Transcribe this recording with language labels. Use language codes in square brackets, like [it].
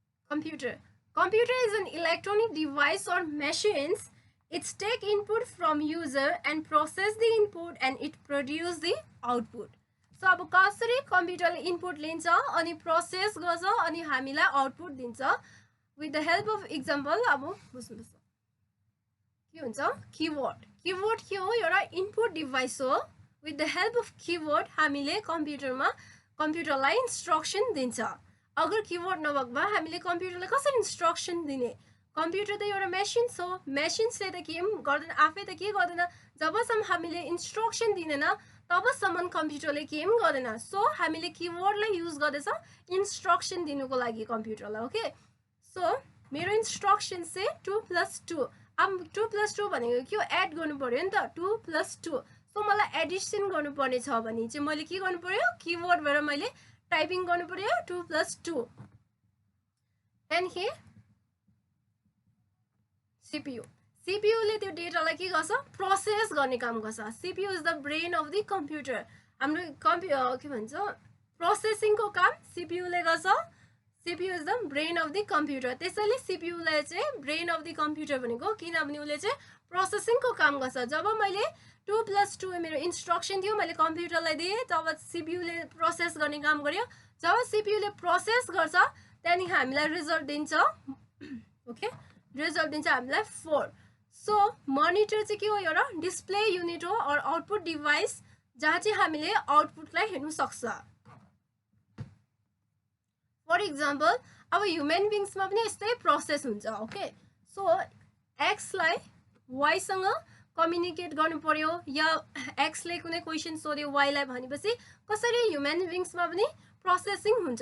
[en] Computer is an electronic device or machines. It take input from user and process the input and it produce the output. [ne] So अब कसरी कम्प्युटरले input लिन्छ अनि process गर्छ अनि हामीलाई output दिन्छ [en] with the help of example. [ne] अब बुझ्नुपर्छ के हुन्छ कीबोर्ड. कीबोर्ड के हो? एउटा इनपुट डिभाइस हो. [en] with the help of [ne] keyboard हामीले कम्प्युटरलाई इन्स्ट्रक्सन दिन्छ. अगर कीबोर्ड नभएको भए हामीले कम्प्युटरलाई कसरी इन्स्ट्रक्सन दिने? कम्प्युटर त एउटा मेसिन्स हो. मेसिन्सले त के गर्दैन, आफै त के गर्दैन. जबसम्म हामीले इन्स्ट्रक्सन दिँदैन तबसम्म कम्प्युटरले के गर्दैन. सो हामीले कीबोर्डलाई युज गर्दैछ इन्स्ट्रक्सन दिनुको लागि कम्प्युटरलाई. ओके, सो मेरो इन्स्ट्रक्सन चाहिँ 2 + 2. अब 2 + 2 भनेको के हो? एड गर्नु पर्यो नि त. 2 + 2. सो मलाई एडिसन गर्नुपर्ने छ भने चाहिँ मैले के गर्नु पर्यो? कीबोर्डबाट मैले टाइपिङ गर्नु पर्यो 2 + 2. [en] Then here CPU. [ne] सीपीयूले त्यो डेटालाई के गर्छ? प्रोसेस गर्ने काम गर्छ. [en] CPU is the brain of the computer. [ne] हाम्रो के भन्छ प्रोसेसिङको काम सीपीयूले गर्छ. [en] CPU is the brain of the computer. [ne] त्यसैले सीपीयूलाई चाहिँ ब्रेन अफ द कम्प्युटर भनेको, किनभने उसले चाहिँ प्रोसेसिङको काम गर्छ. जब मैले 2 + 2 मेरो इन्स्ट्रक्सन थियो, मैले कम्प्युटरलाई दिएँ, तब सीपीयूले प्रोसेस गर्ने काम गर्यो. जब सीपीयूले प्रोसेस गर्छ त्यहाँदेखि हामीलाई रिजल्ट दिन्छ. ओके, रिजल्ट दिन्छ हामीलाई 4. सो मोनिटर चाहिँ के हो? एउटा डिस्प्ले युनिट हो और आउटपुट डिभाइस जहाँ चाहिँ हामीले आउटपुटलाई हेर्नु सक्छ. फर इक्जाम्पल अब ह्युमन बिङ्समा पनि यस्तै प्रोसेस हुन्छ. ओके, सो एक्सलाई वाइसँग कम्युनिकेट गर्नु पर्यो या एक्सले कुनै क्वेसन सोध्यो वाइलाई भनेपछि कसरी ह्युमन बिङ्समा पनि प्रोसेसिङ हुन्छ.